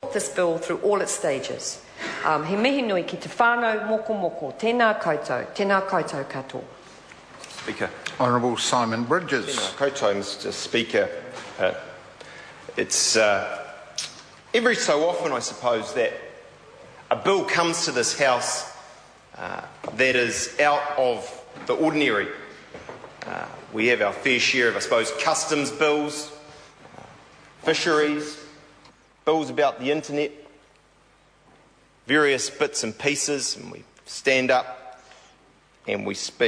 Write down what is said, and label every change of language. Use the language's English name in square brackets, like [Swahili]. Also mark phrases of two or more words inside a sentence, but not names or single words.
[English] support this bill through all its stages. [Māori] He mihi nui ki te whānau mokomoko, tēnā koutou katoa. [English] Speaker. Honourable Simon Bridges. [Māori] Tēnā koutou, [English] Mr Speaker. It's every so often, I suppose, that a bill comes to this House that is out of the ordinary. We have our fair share of, I suppose, customs bills, fisheries, bills about the internet, various bits and pieces, and we stand up and we speak.